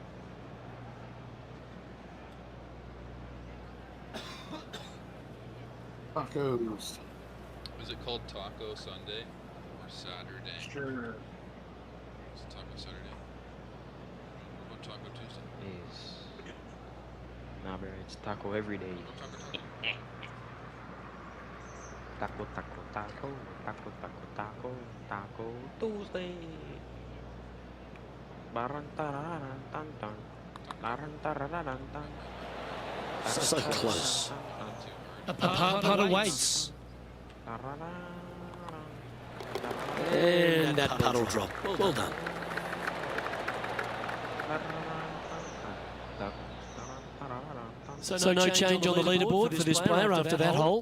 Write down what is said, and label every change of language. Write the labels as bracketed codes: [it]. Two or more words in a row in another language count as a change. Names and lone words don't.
[en] Tacos. Is it called Taco Sunday or Saturday? Sure. Is it Taco Saturday? What about Taco Tuesday? Yes. Nah, bro, it's taco every day. What about Taco Taco, Taco? taco, taco, taco, taco, taco, taco Tuesday. Baran-tararan-tan-tan. Baran-tararan-tan. So close. Not too hard. A par awaits. And that puddle drop. Well done. So no change on the leaderboard for this player after that hole.